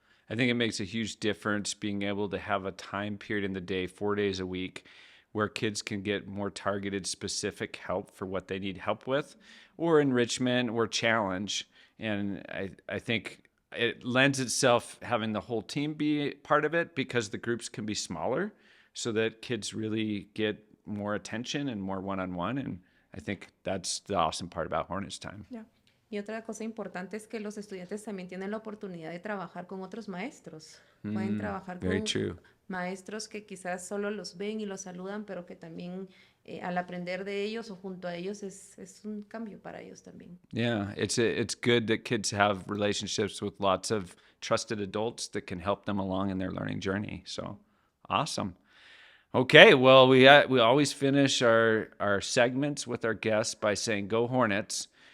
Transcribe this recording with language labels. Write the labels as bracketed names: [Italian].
[English] I think it makes a huge difference being able to have a time period in the day, 4 days a week, where kids can get more targeted, specific help for what they need help with, or enrichment or challenge. And I think it lends itself having the whole team be part of it, because the groups can be smaller so that kids really get more attention and more one-on-one. And I think that's the awesome part about Hornets Time. Yeah. [Spanish] Y otra cosa importante es que los estudiantes también tienen la oportunidad de trabajar con otros maestros. Pueden trabajar [English] Very [Spanish] con [English] true. [Spanish] maestros que quizás solo los ven y los saludan, pero que también al aprender de ellos o junto a ellos es un cambio para ellos también. [English] Yeah, it's good that kids have relationships with lots of trusted adults that can help them along in their learning journey. So awesome. Okay, well, we always finish our segments with our guests by saying "Go Hornets."